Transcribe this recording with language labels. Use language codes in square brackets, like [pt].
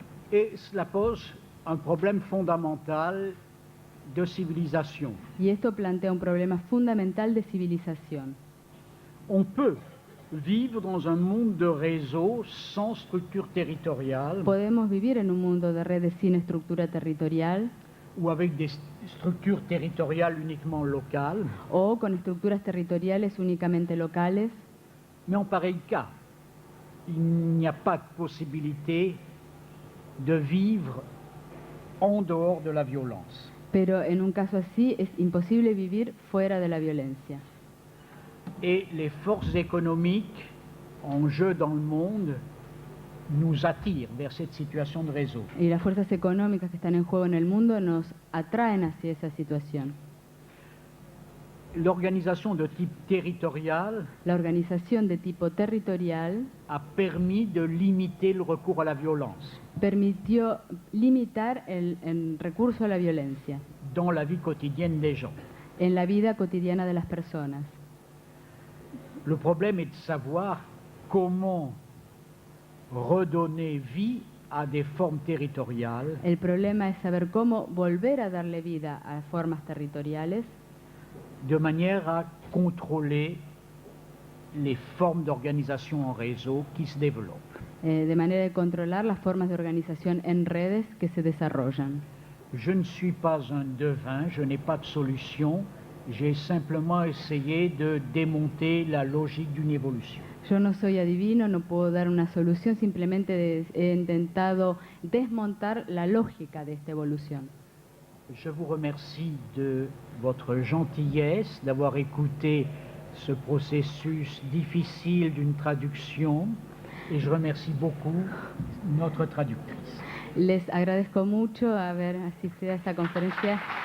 [fr] Et cela pose un problème fondamental de civilisation. [es] Y esto plantea un problema fundamental de civilización. [fr] On peut vivre dans un monde de réseaux sans structure territoriale [es] Podemos vivir en un mundo de redes sin estructura territorial [fr] ou avec des structures territoriales uniquement locales, [es] o con estructuras territoriales únicamente locales, [fr] mais en pareil cas, il n'y a pas de possibilité de vivre en dehors de la violence. [es] pero en un caso así es imposible vivir fuera de la violencia. [fr] Et les forces économiques en jeu dans le monde nous attirent vers cette situation de réseau. [es] Y las fuerzas económicas que están en juego en el mundo nos atraen hacia esa situación. [fr] L'organisation de type territorial [es] La organización de tipo territorial [fr] a permis de limiter le recours à la violence [es] permitió limitar el recurso a la violencia [fr] dans la vie quotidienne des gens. [es] en la vida cotidiana de las personas. [fr] Le problème est de savoir comment redonner vie à des formes territoriales [es] El problema es saber cómo volver a darle vida a formas territoriales [fr] de manière à contrôler les formes d'organisation en réseau qui se développent. [es] de manera de controlar las formas de organización en redes que se desarrollan. [fr] Je ne suis pas un devin, je n'ai pas de solution, j'ai simplement essayé de démonter la logique d'une évolution. [es] Yo no soy adivino, no puedo dar una solución, simplemente he intentado desmontar la lógica de esta evolución. [fr] Je vous remercie de votre gentillesse, d'avoir écouté ce processus difficile d'une traduction, et je remercie beaucoup notre traductrice. [es] Les agradezco mucho haber asistido a esta conferencia